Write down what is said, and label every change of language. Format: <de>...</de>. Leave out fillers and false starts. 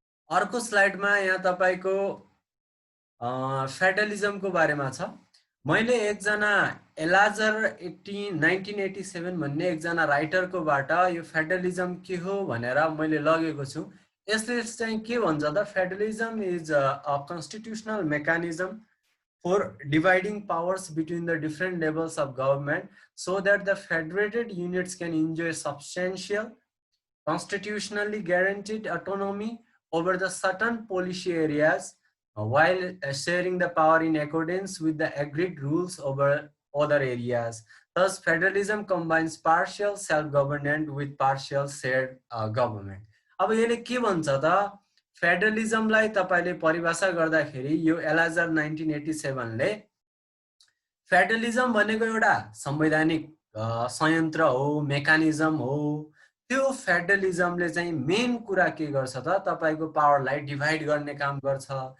<ne>अर्को स्लाइडमा यहाँ तपाईको फेडरलिजमको बारेमा छ। मैले एकजना एलाजर 1987 भन्ने एकजना राइटरकोबाट यो फेडरलिजम के हो भनेर मैले लगेको छु। यसले चाहिँ के भन्छ त,</ne> <en>Federalism is a constitutional mechanism for dividing powers between the different levels of government so that the federated units can enjoy substantial, constitutionally guaranteed autonomy over the certain policy areas while sharing the power in accordance with the agreed rules over other areas. Thus, federalism combines partial self-government with partial shared government.</en> <ne>अब यसले के भन्छ त, फेडरलिजमलाई तपाईले परिभाषा गर्दाखेरि यो एलाजर 1987 ले फेडरलिजम भनेको एउटा संवैधानिक संयन्त्र हो, मेकानिजम हो। त्यो फेडरलिजमले चाहिँ मेन कुरा के गर्छ त, तपाईको पावरलाई डिभाइड गर्ने काम गर्छ।</ne>